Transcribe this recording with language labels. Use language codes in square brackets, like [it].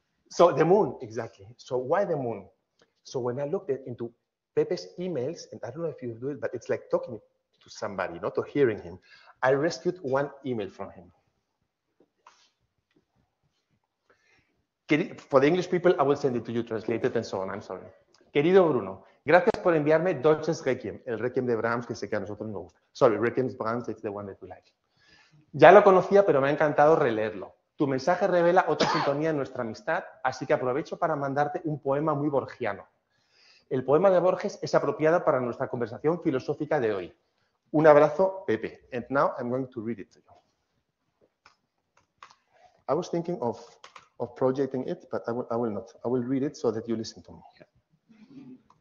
[en] So the moon, exactly. So why the moon? So when I looked into Pepe's emails, and I don't know if you do it, but it's like talking to somebody, not to hearing him. I rescued one email from him. For the English people, I will send it to you translated and so on. I'm sorry. [es] Querido Bruno, gracias por enviarme Deutsches Requiem, el Requiem de Brahms, que sé que a nosotros nos gusta. [en] Sorry, Requiem Brahms, it's the one that we like. [es] Ya lo conocía, pero me ha encantado releerlo. Tu mensaje revela otra sintonía en nuestra amistad, así que aprovecho para mandarte un poema muy borgiano. El poema de Borges es apropiado para nuestra conversación filosófica de hoy. Un abrazo, Pepe. [en] And now I'm going to read it to you. I was thinking of projecting it, but I will not. I will read it so that you listen to me.